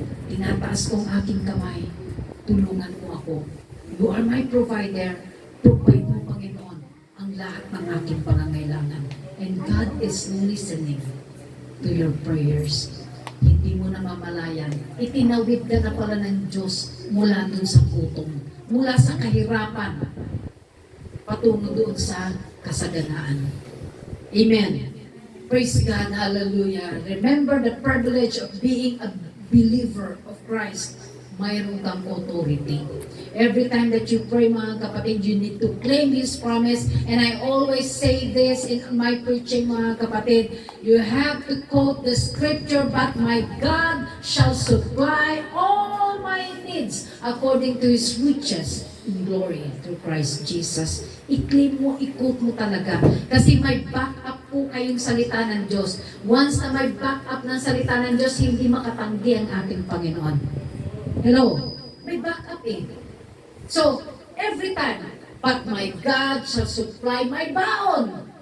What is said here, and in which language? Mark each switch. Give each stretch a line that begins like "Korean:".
Filipino: Tinataas ko ang aking kamay. Tulungan mo ako.
English: You are my provider.
Filipino: Provide mo, Panginoon, ang lahat ng aking pangangailangan.
English: And God is listening to your prayers.
Filipino: Hindi mo namamalayan. Itinawid ka na pala ng Diyos mula dun sa gutom. Mula sa kahirapan. Patungo doon sa kasaganaan. Amen.
English: Praise God.
Filipino: Hallelujah.
English: Remember the privilege of being a believer of Christ.
Filipino: Mayroon kang authority.
English: Every time that you pray, mga kapatid, you need to claim His promise. And I always say this in my preaching,
Filipino: mga kapatid,
English: you have to quote the scripture, but my God shall supply all my needs according to His riches in glory through Christ Jesus.
Filipino: I-claim mo, i-quote mo talaga. Kasi may backup po kayong salita ng Diyos. Once na may backup ng salita ng Diyos, hindi makatanggi ang ating Panginoon. Hello? May backup eh.
English: So, every time, but my God shall supply my baon.